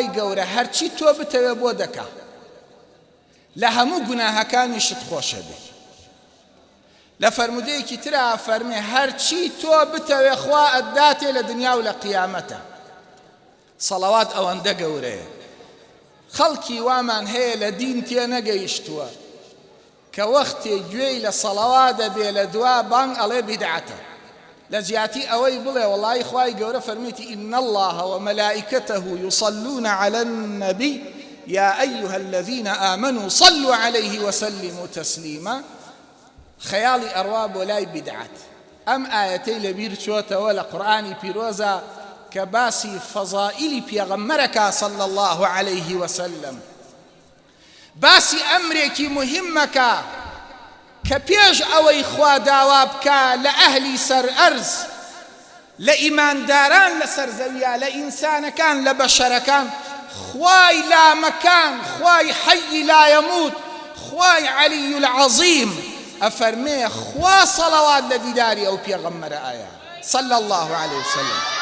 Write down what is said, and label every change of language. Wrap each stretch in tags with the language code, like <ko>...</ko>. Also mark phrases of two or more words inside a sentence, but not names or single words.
<ckb>گەورە هەرچی تۆ بتەوێ بۆ دەکا لە هەموو گوناهەکانیشت خۆشە بێ لە فەرمودەیەکی ترا فەرمێ هەرچی تۆ بتەوێ خوا ئەداتێ لە دنیا و لە قیامەتە سەڵەوات ئەوەندە گەورەیە خەڵکی وامان هەیە لە دین تێ نەگەیشتووە کە وەختێ گوێی لە سەڵەوات دەبێ لە دوا بانگ ئەڵێ بیدعەتە لە جیاتی ئەوەی بڵێ وەڵای خوای گەورە فەرمیتی</ckb> <ar>ئین الله وملائکته يصلون على النبي يا أيها الذين آمنوا صلوا عليه وسلموا تسليما</ar> <ckb>خەیاڵی ئەڕوا بۆ لای بیدعەت ئەم ئایەتەی لەبیر چۆتەوە لە قورئانی پیرۆزە کە باسی فەزائیلی پێغەمبەرەکە</ckb> <ar>صلی الله عليه وسلم</ar> <ckb>باسی ئەمرێکی مهمەکە کە پێش ئەوەی خوا داوا بکە لە ئەهلی سەر ئەرز لە ئیمانداران لە سەرزەویە لە ئینسانەکان لە بەشەرەکان خوای لامەکان خوای</ckb> <ar>حەیی لا یەموت</ar> <ckb>خوای</ckb> <ar>عەلیی العەظیم</ar> <ckb>ئەفەرمێ خوا سەڵەوات لە دیداری ئەو پێغەمبەرە ئایا</ckb> <ar>صلی الله عليه وسلم</ar>